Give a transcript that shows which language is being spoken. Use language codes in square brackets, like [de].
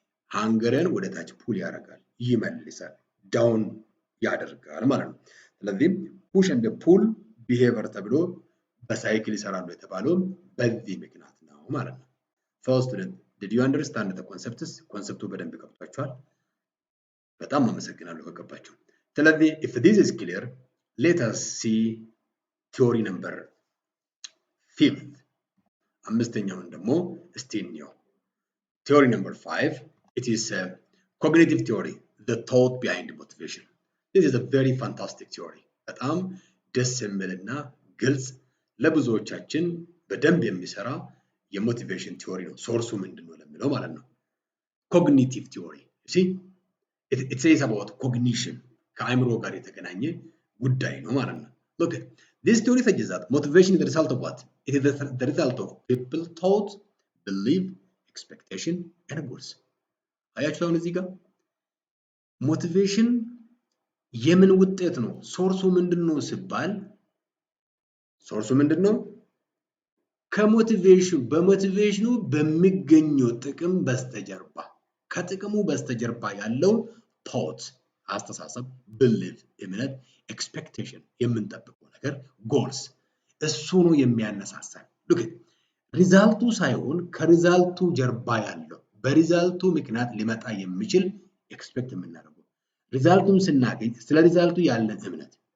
[am] ሃንገርን ወደ ታች ፑል ያደርጋል፣ ይመልሳል፣ ዳውን ያደርጋል ማለት ነው። ስለዚህ ፑሽ እንደ ፑል ቢሄቨር ተብሎ በሳይክል ይሰራሉ የተባለው በዚህ ምክንያት ነው ማለት ነው። ሶ ስቱደንት [en] did you understand the concepts? [am] ኮንሰፕቱ በደንብ ገብቷችኋል? በጣም አመሰግናለሁ ከገባችሁ። ስለዚህ [en] if this is clear let us see theory number 5 [am] አምስተኛውን ደግሞ እስቲ እንየው። [en] theory number 5 it is a cognitive theory, the thought behind motivation. This is a very fantastic theory. [am] በጣም ደስ የሚልና ግልጽ ለብዙዎቻችን በደንብ የሚሰራ የሞቲቬሽን ቲዮሪ ነው። ሶርሱ ምንድነው ለሚለው ማለት ነው። ኮግኒቲቭ ቲዮሪ [en] see it says about cognition [am] ከአእምሮ ጋር የተገናኘ ጉዳይ ነው ማለት ነው። [en] look this theory suggests that motivation is the result of what? It is the result of people thought, belief, expectation and goals. [am] አያችሁ አሁን እዚህ ጋር ሞቲቬሽን የምን ውጤት ነው? ሶርሱ ምንድነው ሲባል ሶርሱ ምንድነው? ከሞቲቬሽን በሞቲቬሽኑ በሚገኘው ጥቅም በስተጀርባ ከጥቅሙ በስተጀርባ ያለው ቶት አስተሳሰብ፣ ብሊፍ እምነት፣ ኤክስፔክቴሽን የምንጠብቀው ነገር፣ ጎልስ እሱ ነው የሚያነሳሳን። ሉክ ሪዛልቱ ሳይሆን ከሪዛልቱ ጀርባ ያለው በሪዛልቱ ምክንያት ሊመጣ የሚችል ኤክስፔክት የምናደርገው ሪዛልቱን ስናገኝ ስለ ሪዛልቱ ያለን እምነት